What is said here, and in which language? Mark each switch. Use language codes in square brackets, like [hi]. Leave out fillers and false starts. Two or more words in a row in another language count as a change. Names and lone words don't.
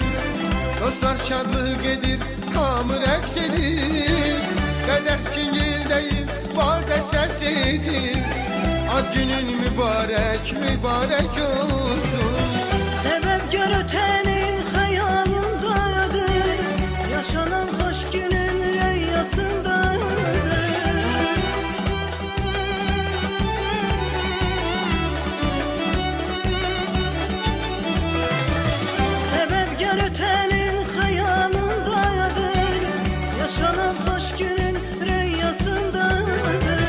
[az] Dostlar şadlıq edir, hamı rəqs edir. Qədəh cingildəyir, badə səs edir. Ad günün mübarək, mübarək olsun. [tr] Sebepkar ötenin hayalındadır, yaşanan hoş günün rüyasındadır. Sebepkar ötenin hayalındadır, yaşanan hoş günün rüyasındadır.